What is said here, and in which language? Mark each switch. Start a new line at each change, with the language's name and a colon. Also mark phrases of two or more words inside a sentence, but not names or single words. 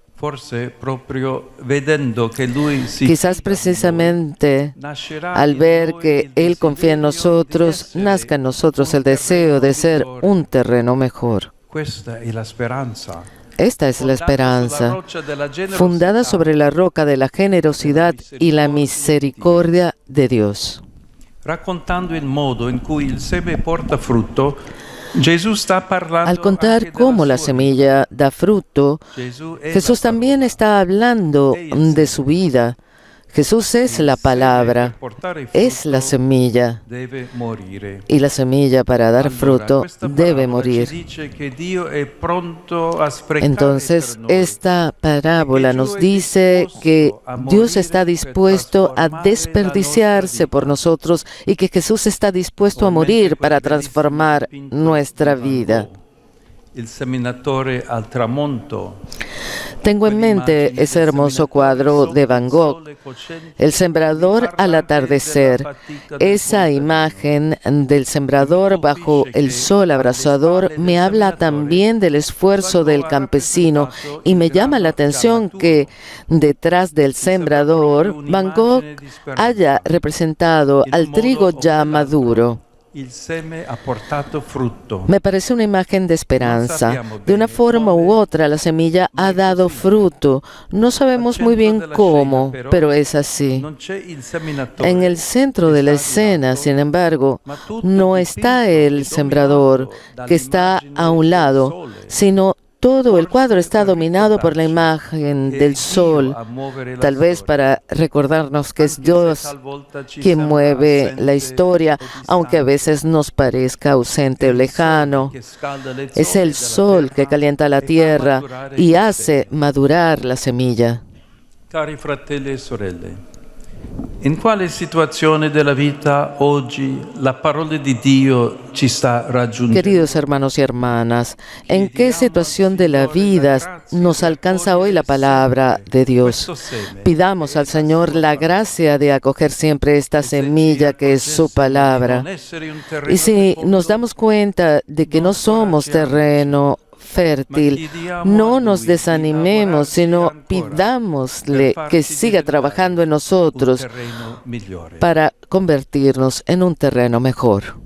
Spanish: Quizás precisamente al ver que Él confía en nosotros, nazca en nosotros el deseo de ser un terreno mejor. Esta es la esperanza, fundada sobre la roca de la generosidad y la misericordia de Dios.
Italian: Raccontando il modo in cui il seme porta frutto, Gesù sta parlando
Spanish: Al contar
Italian: anche della
Spanish: cómo la
Italian: sua
Spanish: semilla da fruto,
Italian: Gesù è
Spanish: Jesús la también está hablando de su vida. Jesús es la palabra, es la semilla,
Italian: deve morire.
Spanish: y la semilla para dar fruto debe morir. Entonces, esta parábola nos dice que Dios está dispuesto a desperdiciarse por nosotros y que Jesús está dispuesto a morir para transformar nuestra vida.
Italian: il seminatore al tramonto.
Spanish: Tengo en mente ese hermoso cuadro de Van Gogh, El sembrador al atardecer. Esa imagen del sembrador bajo el sol abrasador me habla también del esfuerzo del campesino y me llama la atención que detrás del sembrador Van Gogh haya representado al trigo ya maduro.
Italian: Il seme ha portato frutto.
Spanish: Me parece una imagen de esperanza. De una forma u otra, la semilla ha dado fruto. No sabemos muy bien cómo, pero es así.
Italian: Non c'è il seminatore.
Spanish: En el centro de la escena, sin embargo, no está el sembrador, que está a un lado, sino todo el cuadro está dominado por la imagen del sol, tal vez para recordarnos que es Dios quien mueve la historia, aunque a veces nos parezca ausente o lejano. Es el sol que calienta la tierra y hace madurar la semilla.
Italian: Cari fratelli e sorelle, in quale situazione della vita oggi la parola di Dio ci sta raggiungendo?
Spanish: Queridos hermanos y hermanas, ¿en qué situación de la vida nos alcanza hoy la palabra de Dios? Pidamos al Señor la gracia de acoger siempre esta semilla que es su palabra. Y si nos damos cuenta de que no somos terreno fértil, no nos desanimemos, sino pidámosle que siga trabajando en nosotros para convertirnos en un terreno mejor.